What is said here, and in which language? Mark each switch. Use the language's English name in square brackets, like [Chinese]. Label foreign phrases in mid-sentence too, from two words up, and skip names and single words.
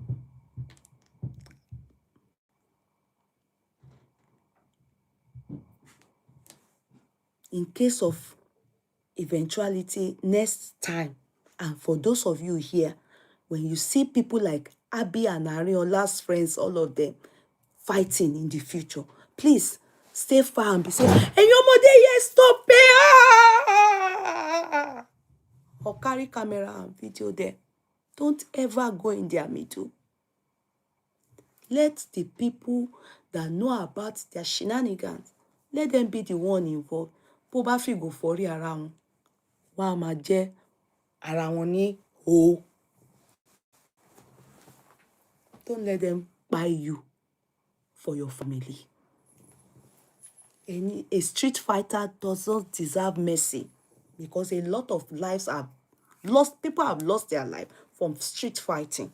[English] In case of eventuality next time, and for those of you here, when you see people like Abby and Arinola's friends, all of them fighting in the future, please stay far and be saying, "Hey, your mother, yes, stop it!" Or carry camera and video there. Don't ever go in their middle. Let the people that know about their shenanigans, let them be the one involved. [Yoruba] Bó bá fi [English] go for around. [Yoruba] wọ́n á máa jẹ́ ara wọn ní o. [English] Don't let them buy you for your family. A street fighter doesn't deserve mercy, because a lot of lives have lost, people have lost their life from street fighting.